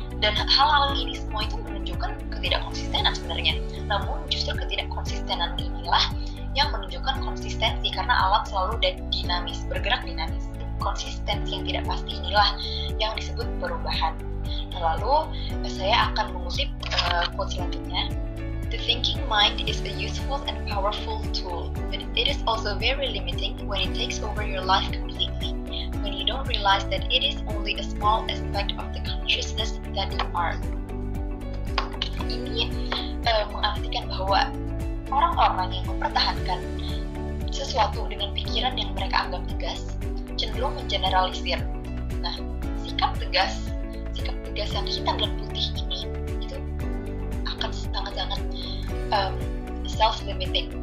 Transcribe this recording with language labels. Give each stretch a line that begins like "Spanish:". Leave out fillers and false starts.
Indonesian: Dan hal-hal ini semua itu menunjukkan ketidakkonsistenan sebenarnya. Namun justru ketidakkonsistenan inilah yang menunjukkan konsistensi, karena alam selalu dinamis, bergerak dinamis. Konsistensi yang tidak pasti inilah yang disebut perubahan. Lalu saya akan mengutip quote selanjutnya.
English: The thinking mind is a useful and powerful tool, but it is also very limiting when it takes over your life completely, when you don't realize that it is only a small aspect of the consciousness that you are.
Indonesian: Ini mengartikan bahwa orang-orang yang mempertahankan sesuatu dengan pikiran yang mereka anggap tegas cenderung mengeneralisir. Sikap tegas yang hitam dan putih ini itu akan sangat-sangat self-limiting.